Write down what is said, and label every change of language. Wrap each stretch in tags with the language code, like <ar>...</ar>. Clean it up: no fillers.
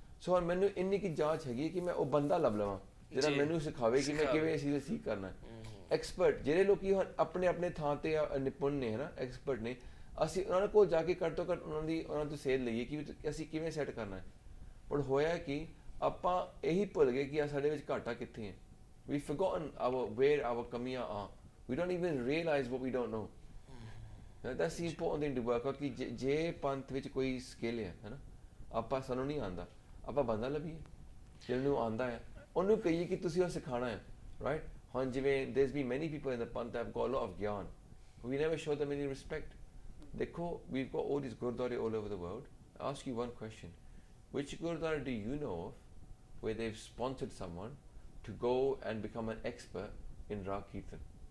<pa>ਸੋ ਹੁਣ ਮੈਨੂੰ ਇੰਨੀ ਕੀ ਜਾਂਚ ਹੈਗੀ ਕਿ ਮੈਂ ਉਹ ਬੰਦਾ ਲੱਭ ਲਵਾਂ ਜਿਹੜਾ ਮੈਨੂੰ ਸਿਖਾਵੇ ਕਿ ਮੈਂ ਕਿਵੇਂ ਇਹ ਚੀਜ਼ ਕਰਨਾ ਹੈ। ਐਕਸਪਰਟ ਜਿਹੜੇ ਲੋਕੀ ਹੁਣ ਆਪਣੇ ਆਪਣੇ ਥਾਂ ਤੇ ਨਿਪੁੰਨ ਨੇ, ਹੈ ਨਾ, ਐਕਸਪਰਟ ਨੇ, ਅਸੀਂ ਉਹਨਾਂ ਕੋਲ ਜਾ ਕੇ ਘੱਟ ਤੋਂ ਘੱਟ ਉਹਨਾਂ ਤੋਂ ਸੇਧ ਲਈਏ ਕਿ ਅਸੀਂ ਕਿਵੇਂ ਸੈੱਟ ਕਰਨਾ ਹੈ। ਪਰ ਹੋਇਆ ਕਿ ਆਪਾਂ ਇਹੀ ਭੁੱਲ ਗਏ ਕਿ ਸਾਡੇ ਵਿੱਚ ਘਾਟਾ ਕਿੱਥੇ ਹੈ।</pa> <en>We forgotten where our ਕਮੀਆਂ are. We don't even realize what we don't know. That's the important thing to work out,</en> <pa>ਕਿ ਜੇ ਪੰਥ ਵਿੱਚ ਕੋਈ ਸਕਿੱਲ ਹੈ ਨਾ, ਆਪਾਂ ਸਾਨੂੰ ਨਹੀਂ ਆਉਂਦਾ, ਆਪਾਂ ਬੰਦਾ ਲੱਭੀਏ ਜਿਹਨੂੰ ਆਉਂਦਾ ਹੈ, ਉਹਨੂੰ ਕਹੀਏ ਕਿ ਤੁਸੀਂ ਉਹ ਸਿਖਾਉਣਾ ਹੈ, ਰਾਈਟ? ਹੁਣ ਜਿਵੇਂ</pa> <en>there's been many people in the Panth that have got a lot of gyan, we never show them any respect. ਦੇਖੋ, we've got all these gurdwara all over the world. I ask you one question. Which gurdwara do you know of where they've sponsored someone to go and become an expert in Rag Kirtan?</en>